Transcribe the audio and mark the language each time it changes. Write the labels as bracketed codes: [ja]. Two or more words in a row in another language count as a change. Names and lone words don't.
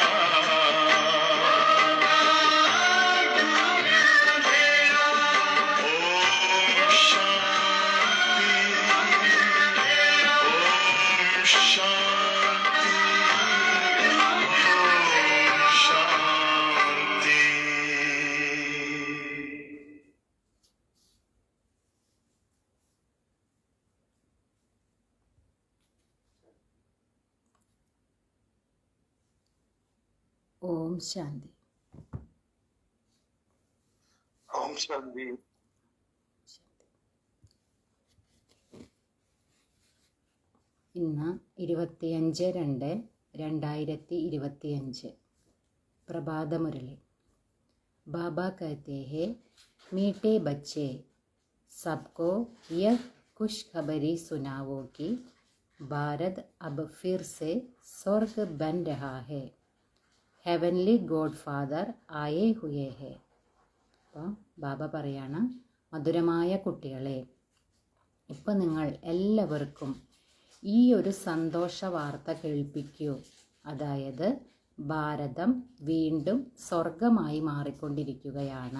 [hi] ओम शांति, ओम शांति, ओम शांति। [ml] ഓം ശാന്തി. ഓം ശാന്തി. ഇന്ന് 25/2/2025 പ്രഭാതമുരളി. [hi] ബാബ कहते हैं, मीठे बच्चे सबको यह खुशखबरी सुनाओ कि भारत अब फिर से स्वर्ग बन रहा है. [en] heavenly god father [hi] आए हुए हैं. [ml] അപ്പോൾ ബാബ പറയാണ്, മധുരമായ കുട്ടികളെ, ഇപ്പം നിങ്ങൾ എല്ലാവർക്കും ഈ ഒരു സന്തോഷ വാർത്ത കേൾപ്പിക്കൂ. അതായത് ഭാരതം വീണ്ടും സ്വർഗമായി മാറിക്കൊണ്ടിരിക്കുകയാണ്.